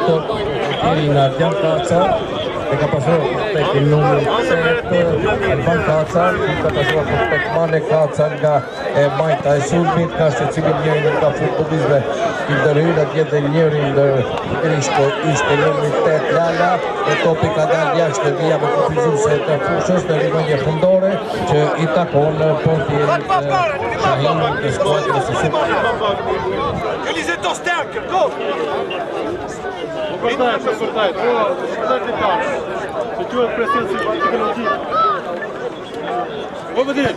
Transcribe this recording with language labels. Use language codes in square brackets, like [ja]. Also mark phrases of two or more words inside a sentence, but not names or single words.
[sq] top në Ardian Kaca, e ka pasuar për tek numri 7 Alban Kaca, ka pasuar për tek Mane Kaca nga majta e sulmit, ka secilin njërin nga futbollistëve i ndërhyrë atje dhe njërin ishte numri 8 Lala, e topi ka dalë jashtë via me kufizuese të fushës në rivënje fundore që i takon portierit Shahin të skuadrës së Sulmit. Elise to sterk, go! Shkurtaj të tarë, që quhet presion psikologjik. Po më direkt.